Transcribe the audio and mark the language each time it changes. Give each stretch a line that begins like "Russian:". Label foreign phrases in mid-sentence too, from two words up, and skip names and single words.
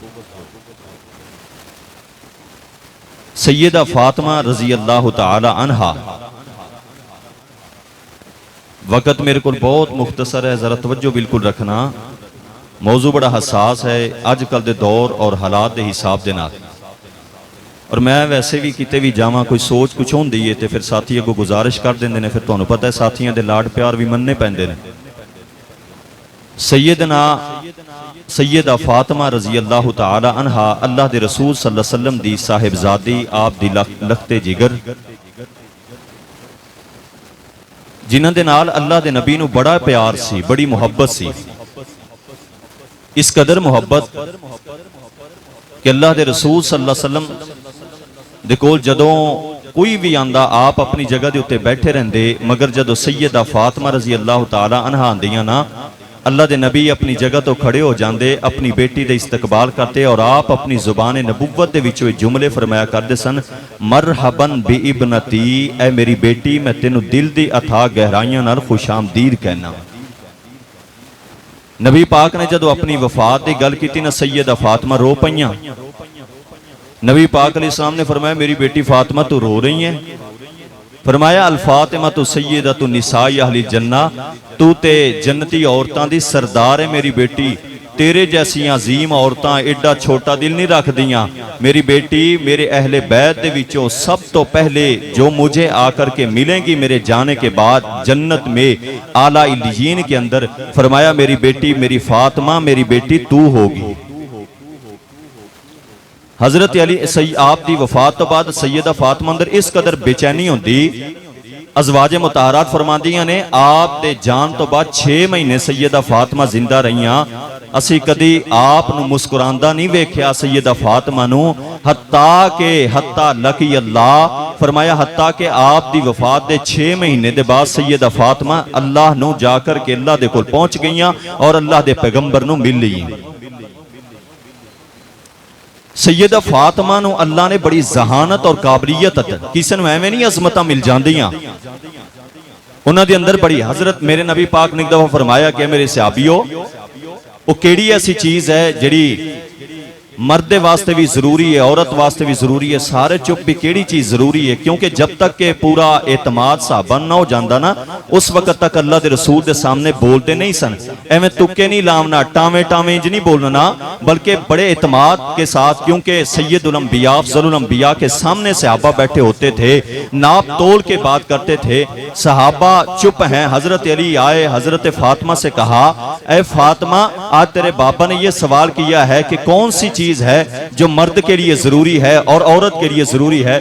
Punjabi: سیدہ فاطمہ رضی اللہ تعالی عنہا، وقت میرے کو بہت مختصر ہے، ذرا توجہ بالکل رکھنا، موضوع بڑا حساس ہے اج کل دے دور اور حالات دے حساب دے نال، اور میں ویسے بھی کتے بھی جاواں کوئی سوچ کچھ ہوندی ہے تے پھر ساتھی کو گزارش کر دیندے نے، پھر تانوں پتہ ہے ساتھیاں دے لاڈ پیار بھی مننے پیندے نے۔ سیدہ فاطمہ رضی اللہ تعالی عنہا اللہ دے رسول صلی اللہ علیہ وسلم دی صاحبزادی، آپ دی لخت جگر، جنہاں دے نال اللہ دے نبی نو بڑا پیار سی، بڑی محبت سی، اس قدر محبت کہ اللہ دے رسول صلی اللہ علیہ وسلم دے کول جدوں کوئی بھی آندا آپ اپنی جگہ دے اتے بیٹھے رہندے، مگر جدوں سیدہ فاطمہ رضی اللہ تعالی عنہا آندیاں نا، اللہ دے نبی اپنی جگہ تو کھڑے ہو جاندے، اپنی بیٹی دے استقبال کرتے، اور آپ اپنی زبان نبوت دے وچوں جملے فرمایا کردے سن،
Arabic: مرحباً بی ابنتی،
Punjabi: اے میری بیٹی میں تینوں دل دی اتھا گہرائیاں نال خوش آمدید کہنا۔ نبی پاک نے جدو اپنی وفات دی گل کیتی نا، سیدہ فاطمہ رو پئیاں۔ نبی پاک علیہ السلام نے فرمایا میری بیٹی فاطمہ تو رو رہی ہیں؟ فرمایا الفاطمہ تو
Arabic: سیدۃ النساء اہل الجنہ،
Punjabi: تو تے جنتی عورتاں دی سردار ہے میری بیٹی، تیرے جیسی عظیم عورتاں ایڈا چھوٹا دل نہیں رکھ دیاں، میری بیٹی میرے اہل بیت دے وچوں سب تو پہلے
Urdu: جو مجھے آ کر کے ملیں گی میرے جانے کے بعد جنت میں اعلیٰ علیین کے اندر،
Punjabi: فرمایا میری بیٹی میری فاطمہ میری بیٹی تو ہوگی۔ حضرت علی آپ دی وفات تو بعد سیدہ فاطمہ اندر اس قدر بے چینی ہوندی، ازواج مطہرات فرماندیاں نے آپ دے جان تو بعد 6 مہینے سیدہ فاطمہ زندہ رہیاں، اسی کدی آپ نو مسکراندہ نہیں ویکھیا سیدہ فاطمہ نو،
Arabic: حتیٰ لقی اللہ،
Punjabi: فرمایا حتیٰ کہ آپ دی وفات دے 6 مہینے دے بعد سیدہ فاطمہ اللہ نو جا کر کے اللہ دے کول پہنچ گئیاں اور اللہ دے پیغمبر نو مل لئیں۔ سیدہ فاطمہ نو اللہ نے بڑی ذہانت اور قابلیت کسی نو ایویں نہیں عظمتاں مل جاندیاں، انہاں دے اندر بڑی، حضرت میرے نبی پاک نے ایک دفعہ فرمایا کہ میرے صحابیو، وہ کیڑی ایسی چیز ہے جڑی مرد واسطے بھی ضروری ہے، عورت واسطے بھی ضروری ہے، سارے چپ بھی کیڑی چیز ضروری ہے، کیونکہ جب تک کہ پورا اعتماد صحابہ نہ ہو جاندہ نا، اس وقت تک اللہ دے رسول دے سامنے بولتے نہیں سن، ایویں تکے نہیں لامنا، ٹاویں انج نہیں بولنا،
Urdu: بلکہ بڑے اعتماد کے ساتھ، کیونکہ سید الانبیاء افضل الانبیاء کے سامنے صحابہ بیٹھے ہوتے تھے، ناپ تول کے بات کرتے تھے، صحابہ چپ ہیں، حضرت علی آئے، حضرت فاطمہ سے کہا، اے فاطمہ آج تیرے بابا نے یہ سوال کیا ہے کہ کون سی چیز ہے جو مرد کے لیے ضروری ہے اور عورت کے لیے ضروری ہے؟